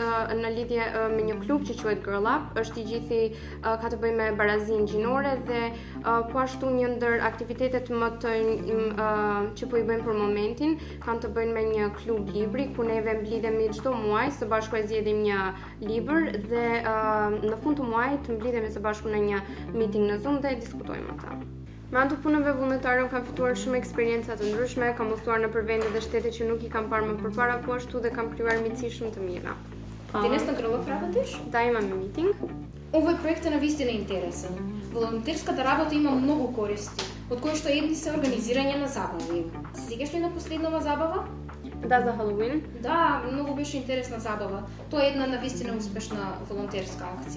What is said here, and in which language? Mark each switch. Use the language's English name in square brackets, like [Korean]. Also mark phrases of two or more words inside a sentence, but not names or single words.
[Albanian] në lidhje me një klub që quhet Girl Up, është i gjithi ka të bëjë me barazinë gjinore dhe po ashtu një ndër aktivitetet më të që po i bëjmë për momentin kanë të bëjnë me një klub libri ku neve mblidhemi çdo muaj, së bashku e zgjedhim një libër dhe në fund të muajit mblidhemi së bashku në një meeting në Zoom dhe diskutojmë ata. Me anë të punëve vullnetare kam fituar shumë eksperjenca të ndryshme, kam udhëtuar në vende dhe shtete që nuk i kam parë më përpara, po ashtu dhe kam krijuar miqësi shumë të mira. [Macedonian] Ти не станкрила работиш? Да, имаме митинг. Овој проект е навистина интересен. Волонтерската работа има многу користи, од кои што едни се организирање на забави. Се сеќаш ли на последнава забава? Да, за Халоуин. Да, многу беше интересна забава. Тоа е една навистина успешна волонтерска акција.